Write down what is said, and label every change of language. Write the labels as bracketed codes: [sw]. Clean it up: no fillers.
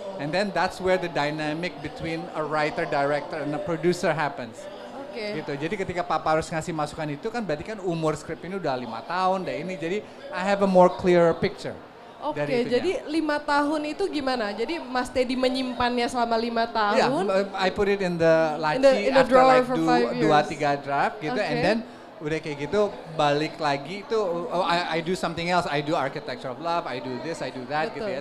[en] And then that's where the dynamic between a writer, director and a producer happens. Okay. [id] Gitu. Jadi ketika Pak Parwes ngasih masukan itu kan berarti kan umur skrip ini udah 5 tahun deh ini. Jadi [en] I have a more clear picture. [id] Oke, jadi 5 tahun itu gimana? Jadi Mas Teddy menyimpannya selama 5 tahun? [en] Yeah, I put it in the laci in the after drawer like for 5 years. 2-3 draft gitu, and then [id] udah kayak gitu balik lagi itu [en] I do something else, I do Architecture of Love, I do this, I do that. Gitu ya.